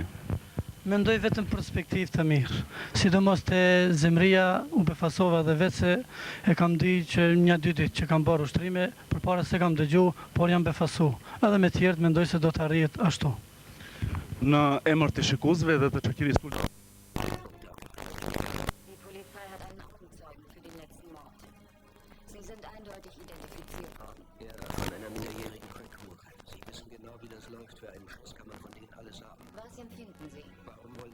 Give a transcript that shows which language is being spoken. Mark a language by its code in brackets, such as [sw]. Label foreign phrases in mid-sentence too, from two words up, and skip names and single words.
[sq] Mendoj vetëm perspektivë të mirë. Sidomos te Zemria u befasova dhe vetë se e kam di që 1-2 ditë që kam bërë ushtrime, përpara se kam dëgju, por jam befasu. Edhe me tjerët mendoj se do të arrihet ashtu. Në emër të shikuesve dhe të shoqërisë kulturore. [de] Die Polizei hat einen Augenzeugen für den letzten Mord. Sie sind eindeutig identifiziert worden. Ja, von einer minderjährigen Kultur. Sie wissen genau, wie das läuft. Für einen Schuss kann man von denen alles haben. Was empfinden Sie? Bei